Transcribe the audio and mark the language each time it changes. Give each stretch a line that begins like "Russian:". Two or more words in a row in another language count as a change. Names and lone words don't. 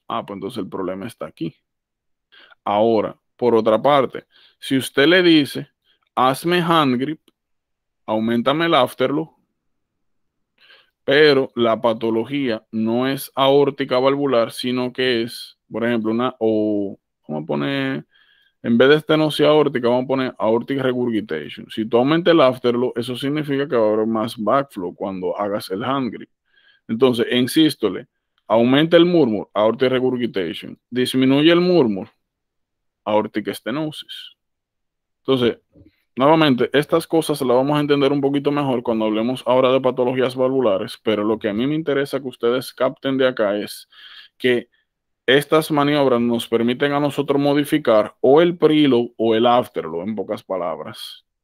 Spanish: Ah, pues entonces el problema está aquí. Ahora, por otra parte, si usted le dice, hazme
English: hand grip,
Spanish: aumentame el afterload, pero la patología no es aórtica valvular, sino que es, por ejemplo, vamos a poner, en vez de estenosis aórtica, vamos a poner
English: aortic regurgitation.
Spanish: Si tú aumentas el afterload, eso significa que va a haber más backflow cuando hagas el
English: hand grip.
Spanish: Entonces, en sístole, aumenta el murmur,
English: aortic regurgitation.
Spanish: Disminuye el murmur,
English: aortic stenosis.
Spanish: Entonces, nuevamente, estas cosas las vamos a entender un poquito mejor cuando hablemos ahora de patologías valvulares, pero lo que a mí me interesa que ustedes capten de acá es que estas maniobras nos permiten a nosotros modificar o el preload o el afterload, en pocas palabras.